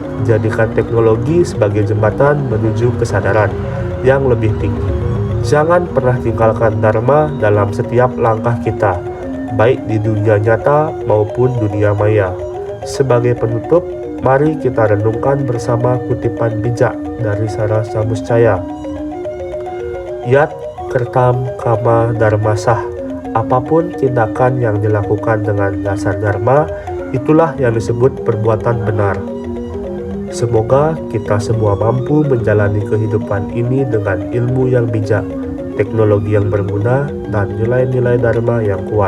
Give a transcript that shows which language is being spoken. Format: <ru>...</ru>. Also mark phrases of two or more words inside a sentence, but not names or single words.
<id>Jadikan teknologi sebagai jembatan menuju kesadaran yang lebih tinggi. Jangan pernah tinggalkan Dharma dalam setiap langkah kita, baik di dunia nyata maupun dunia maya. Sebagai penutup, mari kita renungkan bersama kutipan bijak dari Sara Samuscaya.</id> <sa>Yat kertam kama dharmasah.</sa> <id>Apapun tindakan yang dilakukan dengan dasar Dharma, itulah yang disebut perbuatan benar. Semoga kita semua mampu menjalani kehidupan ini dengan ilmu yang bijak, teknologi yang berguna, dan nilai-nilai Dharma yang kuat.</id>